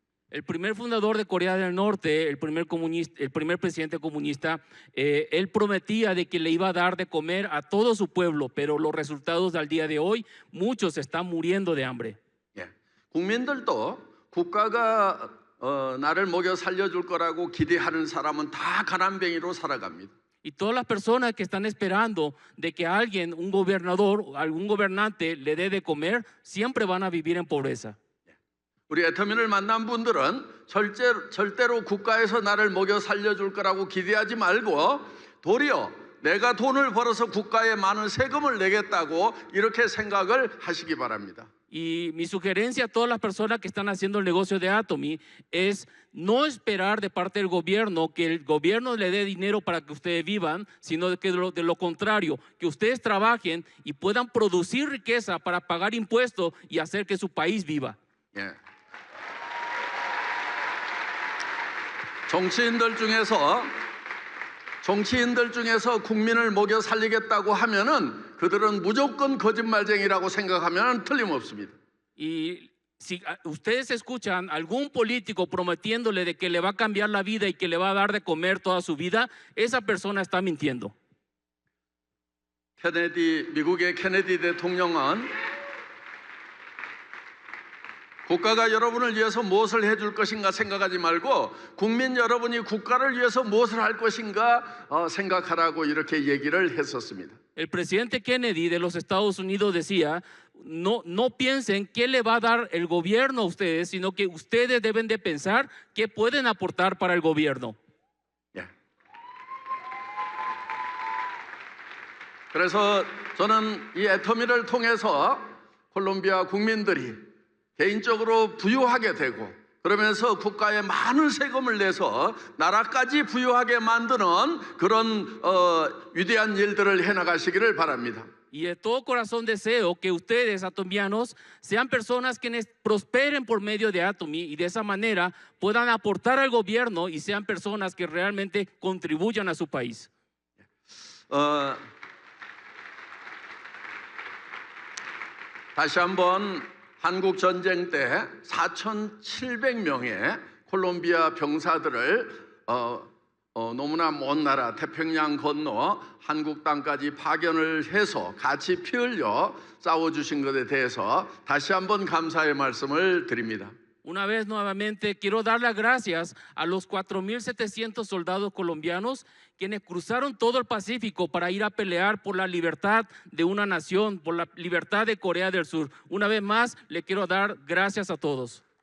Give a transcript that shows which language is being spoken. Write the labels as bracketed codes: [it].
[es] El primer fundador de Corea del Norte, el primer presidente comunista, él prometía de que le iba a dar de comer a todo su pueblo, pero los resultados al día de hoy, muchos están muriendo de hambre. [ko] 예, 국민들도 국가가 나를 먹여 살려줄 거라고 기대하는 사람은 다 가난뱅이로 살아갑니다. [es] Y todas las personas que están esperando de que alguien, un gobernador, algún gobernante le dé de comer, siempre van a vivir en pobreza. [ko] 우리 애터민을 만난 분들은 절대로 국가에서 나를 먹여 살려줄 거라고 기대하지 말고 도리어 내가 돈을 벌어서 국가에 많은 세금을 내겠다고 이렇게 생각을 하시기 바랍니다. [es] Y mi sugerencia a todas las personas que están haciendo el negocio de Atomy es no esperar de parte del gobierno que el gobierno le dé dinero para que ustedes vivan, sino que de lo contrario, que ustedes trabajen y puedan producir riqueza para pagar impuestos y hacer que su país viva. [ko] 예. 정치인들 중에서 정치인들 중에서 국민을 먹여 살리겠다고 하면은 그들은 무조건 거짓말쟁이라고 생각하면 틀림없습니다. [es] Y si ustedes escuchan algún político prometiéndole de que le va a cambiar la vida y que le va a dar de comer toda su vida, esa persona está mintiendo. [ko] 미국의 케네디 대통령은 국가가 여러분을 위해서 무엇을 해줄 것인가 생각하지 말고 국민 여러분이 국가를 위해서 무엇을 할 것인가 생각하라고 이렇게 얘기를 했었습니다. [es] El presidente Kennedy de los Estados Unidos decía, no piensen qué le va a dar el gobierno a ustedes, sino que ustedes deben de pensar qué pueden aportar para el gobierno. [ko] 예. 그래서 저는 이 애터미를 통해서 콜롬비아 국민들이 개인적으로 부유하게 되고 그러면서 국가에 많은 세금을 내서 나라까지 부유하게 만드는 그런 위대한 일들을 해나가시기를 바랍니다. [es] Y de todo corazón deseo que ustedes, atomianos, sean personas quienes prosperen por medio de Atomy y de esa manera puedan aportar al gobierno y sean personas que realmente contribuyan a su país. [ko] 다시 한번 한국 전쟁 때 4,700명의 콜롬비아 병사들을 너무나 먼 나라 태평양 건너 한국 땅까지 파견을 해서 같이 피 흘려 싸워주신 것에 대해서 다시 한번 감사의 말씀을 드립니다. [es] Una vez nuevamente quiero dar las gracias a los 4,700 soldados colombianos quienes cruzaron todo el Pacífico para ir a pelear por la libertad de una nación, por la libertad de Corea del Sur. Una vez más, le quiero dar gracias a todos.